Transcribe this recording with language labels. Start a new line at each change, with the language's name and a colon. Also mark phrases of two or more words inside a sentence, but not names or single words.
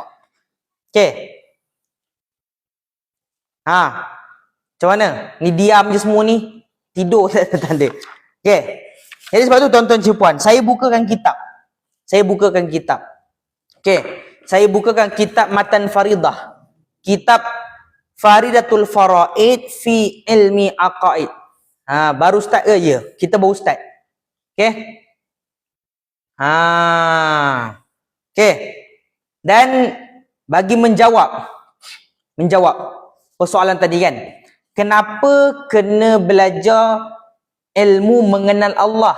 Malay: Okey. Macam mana? Ni diam je semua ni. Tidur tak ada. Okey. Jadi sebab tu tuan-tuan cik puan, saya bukakan kitab. Okey. Saya bukakan kitab Matan Faridah. Kitab Faridatul Faraid fi ilmi aqaid. Baru start ke ya? Kita baru start. Okey. Okey. Dan bagi menjawab persoalan tadi kan, kenapa kena belajar ilmu mengenal Allah?